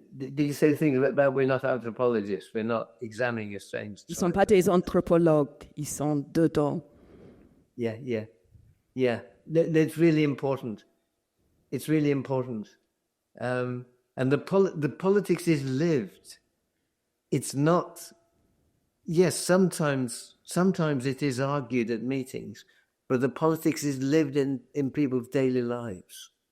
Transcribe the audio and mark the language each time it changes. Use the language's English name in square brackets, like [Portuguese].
[English] Did you say the thing about we're not anthropologists, we're not examining a strange tribe? [French] Ils sont pas des anthropologues, ils sont dedans. [English] Yeah. That's really important. It's really important. And the politics is lived. It's not. Yes, sometimes it is argued at meetings, but the politics is lived in people's daily lives.